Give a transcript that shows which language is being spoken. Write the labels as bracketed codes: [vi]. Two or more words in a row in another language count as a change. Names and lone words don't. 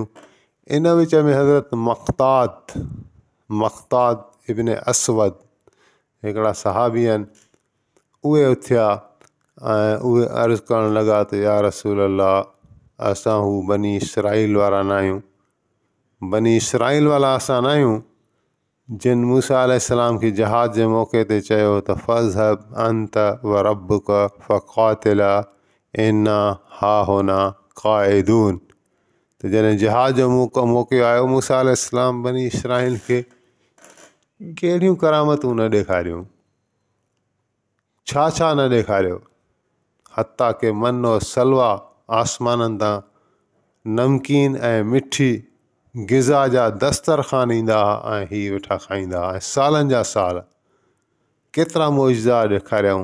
[sd] इन विच में हज़रत मक़ताद इब्न असवद हिकिड़ा सहाबी आहिनि, उहे उथिया ऐं उहे अर्ज़ु करणु लॻा त [ar] يا رسول الله, [sd] असां हू बनी इसराईल वारा न आहियूं, बनी इसराईल वारा असां न आहियूं जिन मूसा अलैहिस्सलाम खे जहाज जे मौक़े ते चयो त [ar] فاذهب أنت وربك فقاتلا إنا هاهنا قاعدون. [sd] त जॾहिं जहाज जो मौक़ो आयो, मूसा अलैहिस्सलाम बनी इसराईल खे कहिड़ियूं करामतूं न ॾेखारियूं, छा न ॾेखारियो, हता के मन और सलवा आसमाननि तां नमकीन ऐं मिठी ग़िज़ा जा दस्तरख़ान ईंदा हुआ ऐं हीअ वेठा खाईंदा हुआ, ऐं सालनि जा साल केतिरा मौजज़ा ॾेखारियऊं।